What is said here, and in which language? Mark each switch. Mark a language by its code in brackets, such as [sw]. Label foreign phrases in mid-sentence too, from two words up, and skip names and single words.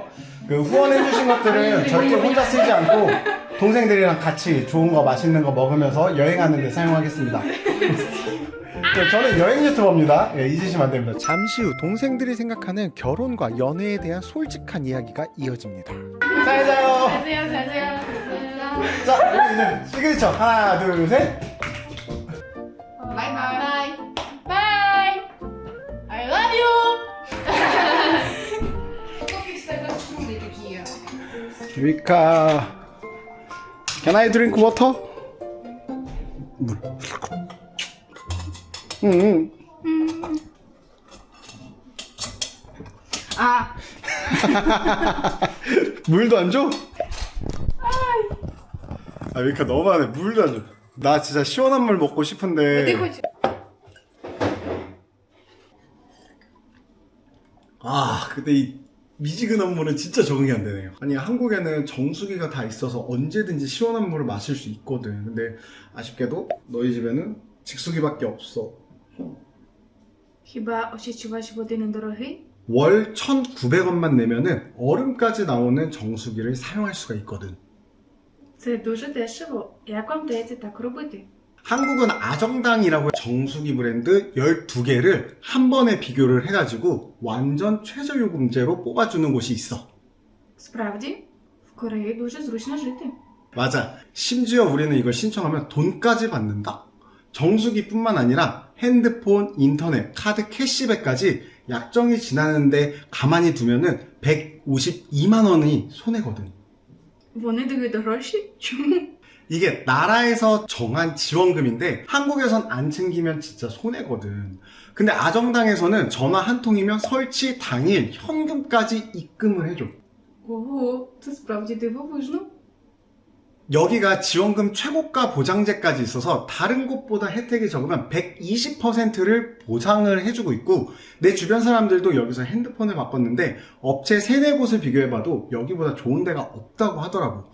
[ko] 그 후원해주신 것들은 절대 혼자 쓰지 않고 동생들이랑 같이 좋은 거 맛있는 거 먹으면서 여행하는 데 사용하겠습니다. 저는 여행 유튜버입니다. 예, 잊으시면 안 됩니다. 잠시 후 동생들이 생각하는 결혼과 연애에 대한 솔직한 이야기가 이어집니다. 잘 자요. 자, 우리 이제 시그니처 하나, 둘, 셋. [en] Bye bye. Bye. I love you. [ru] Кофе из кастрюли такие. [ko] 위카. [en] Can I drink water? [ko] 물. А, 물도 안 줘? 아, 위카 너무하네. 물도 안 줘. 나 진짜 시원한 물 먹고 싶은데. [ru] ты хоть... [ko] 아, 근데 이 미지근한 물은 진짜 적응이 안 되네요. 아니, 한국에는 정수기가 다 있어서 언제든지 시원한 물을 마실 수 있거든. 근데 아쉽게도 너희 집에는 직수기밖에 없어. [uk] Хіба очищувач води недорогий? [ko] 월 1,900원만 내면은 얼음까지 나오는 정수기를 사용할 수가 있거든. [uk] Це дуже дешево. Як вам вдається так робити? [ko] 한국은 아정당이라고 정수기 브랜드 12개를 한 번에 비교를 해가지고 완전 최저요금제로 뽑아주는 곳이 있어. [uk] Справді, в Кореї дуже зручно жити. [ko] 맞아. 심지어 우리는 이걸 신청하면 돈까지 받는다? 정수기뿐만 아니라 핸드폰, 인터넷, 카드 캐시백까지 약정이 지나는데 가만히 두면은 152만 원이 손해거든. [uk] Вони дають гроші? Чому? [ko] 이게 나라에서 정한 지원금인데 한국에선 안 챙기면 진짜 손해거든. 근데 아정당에서는 전화 한 통이면 설치 당일 현금까지 입금을 해줘. [uk] Ого, це справді дивовижно. [ko] 여기가 지원금 최고가 보장제까지 있어서 다른 곳보다 혜택이 적으면 120%를 보장을 해주고 있고, 내 주변 사람들도 여기서 핸드폰을 바꿨는데 업체 3-4곳을 비교해봐도 여기보다 좋은 데가 없다고 하더라고.